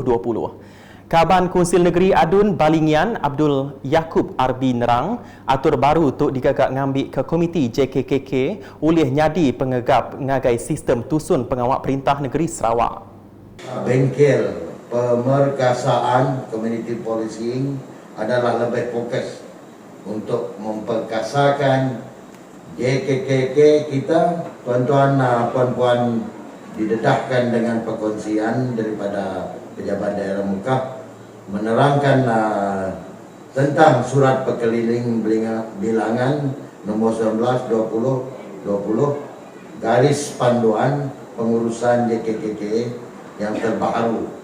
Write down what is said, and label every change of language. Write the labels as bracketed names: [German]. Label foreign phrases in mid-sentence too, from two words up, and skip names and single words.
[Iban] Kaban Konsil Negeri Adun Balingian Abdul Yaakob Arbi Nerang atur baru tu digagak ngambil ke Komiti JKKK oleh nyadi pengegap ngagai sistem tusun pengawal perintah negeri Sarawak. [Malay] Bengkel pemerkasaan [English] community policing [Malay] adalah lebih fokus untuk memperkasakan JKKK kita. Tuan-tuan puan-puan didedahkan dengan perkongsian daripada pejabat daerah Mekah menerangkan tentang surat perkeliling bilangan nombor 19/2020 garis panduan pengurusan JKKK yang terbaru.